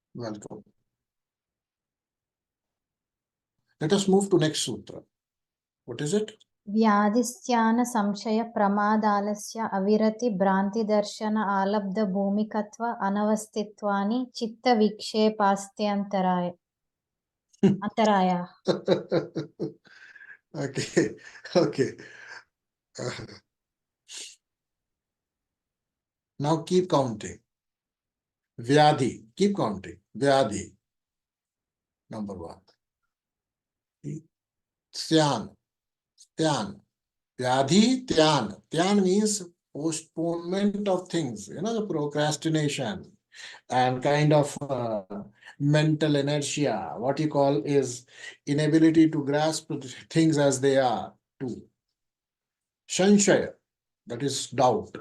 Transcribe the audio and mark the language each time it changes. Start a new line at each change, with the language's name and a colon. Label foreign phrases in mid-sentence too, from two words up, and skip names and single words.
English: Welcome. Let us move to next sutra. What is it?
Sanskrit: vyādhi styāna saṁśaya pramāda-ālasya-avirati bhranti-darshana ālabdha bhūmikatva anavasthitvāni citta-vikṣepāḥ antarāyāḥ.
English: Okay, okay. Now keep counting. Vyādhi, keep counting. Vyādhi, number one.
Sanskrit: Styāna, styāna. Vyādhi, tyāna.
English: Tyāna means postponement of things, the procrastination and kind of mental inertia. What you call is inability to grasp things as they are. Two. Saṁśaya, that is doubt.